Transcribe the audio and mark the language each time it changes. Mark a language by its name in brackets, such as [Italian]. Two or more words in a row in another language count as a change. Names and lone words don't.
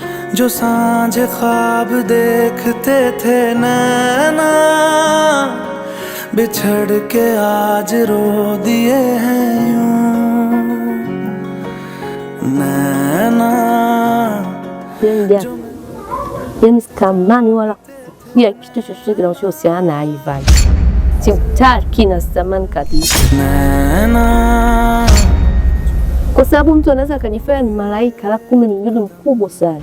[Hindi] जो सांझ ख्वाब देखते थे नैना, बिछड़ के आज रो दिए हैं यूं नैना। [Swahili] Sikamani wala kufikiria kitu chochote kinachohusiana na Ivan. Simtaki na sitamani kabisa, kwa sababu mtu anaweza akanifanya ni malaika alafu kumbe ni mdudu mkubwa sana.